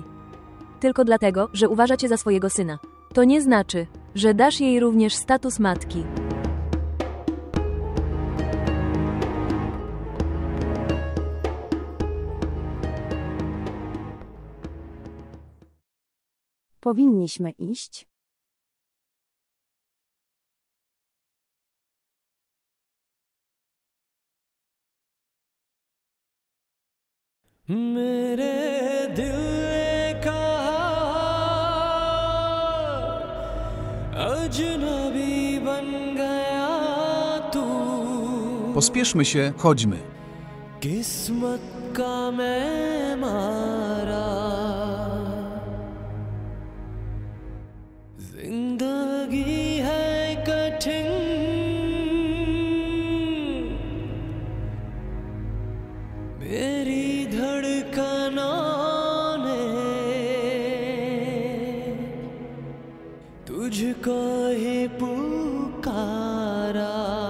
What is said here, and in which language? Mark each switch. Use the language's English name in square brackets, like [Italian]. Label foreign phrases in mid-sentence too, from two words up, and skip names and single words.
[Polish] Tylko dlatego, że uważa cię za swojego syna. To nie znaczy, że dasz jej również status matki. Powinniśmy iść. [Hindi] मेरे दिल ने कहा अजनबी बन गया तू [Polish] Pospieszmy się, chodźmy. [Hindi] किस्मत का मैं मारा जिंदगी है कठिन मेरी धड़कनों ने तुझको ही पुकारा